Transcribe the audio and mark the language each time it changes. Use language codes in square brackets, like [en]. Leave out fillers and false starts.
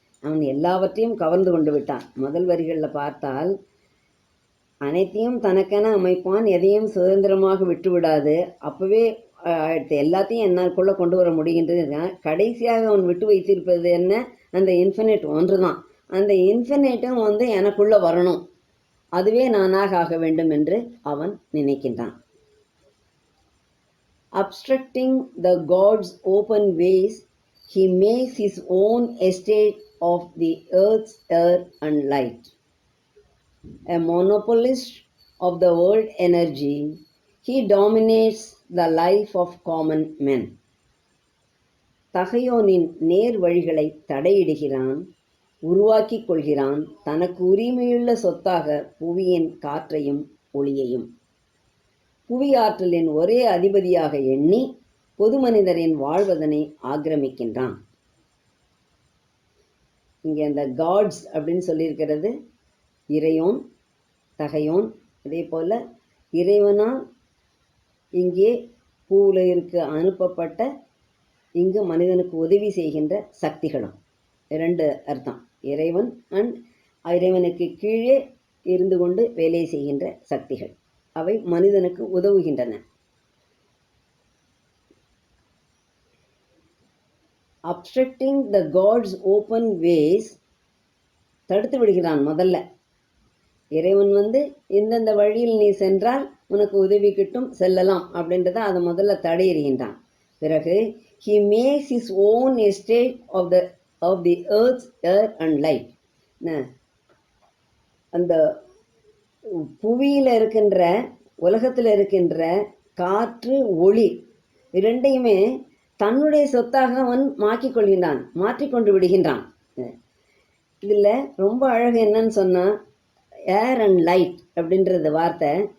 [ta] அவன் எல்லாவற்றையும் கவர்ந்து கொண்டு விட்டான். முதல் வரிகளில் பார்த்தால், அனைத்தையும் தனக்கென அமைப்பான், எதையும் சுதந்திரமாக விட்டுவிடாது. அப்போவே எல்லாத்தையும் என்னால்குள்ளே கொண்டு வர முடிகின்றது. கடைசியாக அவன் விட்டு வைத்திருப்பது என்ன? அந்த இன்ஃபினைட் ஒன்று தான். அந்த இன்ஃபினைட்டும் வந்து எனக்குள்ளே வரணும், அதுவே நானாக ஆக வேண்டும் என்று அவன் நினைக்கின்றான். [en] Obstructing the God's open ways, he makes his own estate of the earth's air and light. A monopolist of the world energy, he dominates the life of common men. [ta] தகையோனின் நேர் வழிகளை தடையிடுகிறான், உருவாக்கிக் கொள்கிறான், தனக்கு உரிமையுள்ள சொத்தாக புவியின் காற்றையும் ஒளியையும். புவி ஆற்றலின் ஒரே அதிபதியாக எண்ணி பொது மனிதரின் வாழ்வதனை ஆக்கிரமிக்கின்றான். இங்கே அந்த காட்ஸ் அப்படின்னு சொல்லியிருக்கிறது இறையோன், தகையோன். அதே போல் இறைவனால் இங்கே பூவுலகிற்கு அனுப்பப்பட்ட இங்கு மனிதனுக்கு உதவி செய்கின்ற சக்திகளும். இரண்டு அர்த்தம், இறைவன் அண்ட் இறைவனுக்கு கீழே இருந்து கொண்டு வேலை செய்கின்ற சக்திகள், அவை மனிதனுக்கு உதவுகின்றன. [en] Obstructing the God's open ways, [ta] தடுத்து விடுகிறான். முதல்ல இறைவன் வந்து இந்தந்த வழியில் நீ சென்றால் உனக்கு உதவி கிட்டும், செல்லலாம் அப்படின்றத அதை முதல்ல தடையிடுகின்றான். [en] பிறகு he makes his own estate of the earth's air and light. [ta] அந்த புவியில் இருக்கின்ற உலகத்தில் இருக்கின்ற காற்று ஒளி இரண்டையுமே தன்னுடைய சொத்தாக அவன் மாற்றிக்கொண்டு விடுகின்றான். இதில் ரொம்ப அழகு என்னன்னு சொன்னால், ஏர் அண்ட் லைட் அப்படின்றது வார்த்தை